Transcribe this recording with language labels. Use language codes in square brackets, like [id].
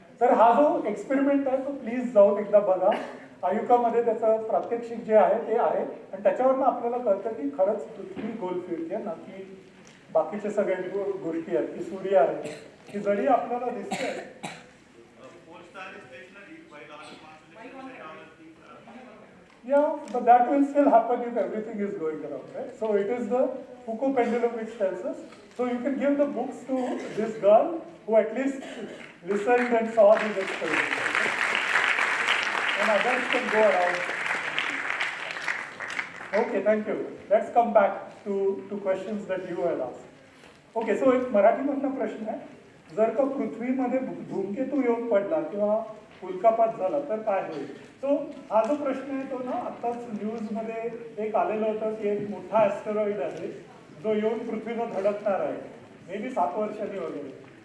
[mr] तर हा जो एक्सपेरिमेंट आहे तो प्लीज जाऊन एकदा बघा. आयुकामध्ये त्याचं प्रात्यक्षिक जे आहे ते आहे आणि त्याच्यावरनं आपल्याला कळतं की खरंच पृथ्वी गोल फिरते ना, की बाकीचे सगळे गोष्टी आहेत की सूर्य आहे की जरी आपल्याला दिसतंय. [en] Yeah, but that will still happen if everything is going around, right? So it is the Foucault pendulum which tells us. So you can give the books to this girl who at least listened and saw these experiments. And others can go around. Okay, thank you. Let's come back to questions that you had asked. Okay, so [mr] एक मराठीमधला प्रश्न आहे. जर का पृथ्वीमध्ये धूमकेतू येऊन पडला किंवा उल्कापात झाला तर काय होईल? सो हा जो प्रश्न आहे तो ना आत्ताच न्यूजमध्ये एक आलेलं होतं की एक मोठा ॲस्टेरॉइड आहे जो येऊन पृथ्वीवर धडकणार आहे, [en] may be [mr] 7 वर्षांनी वगैरे.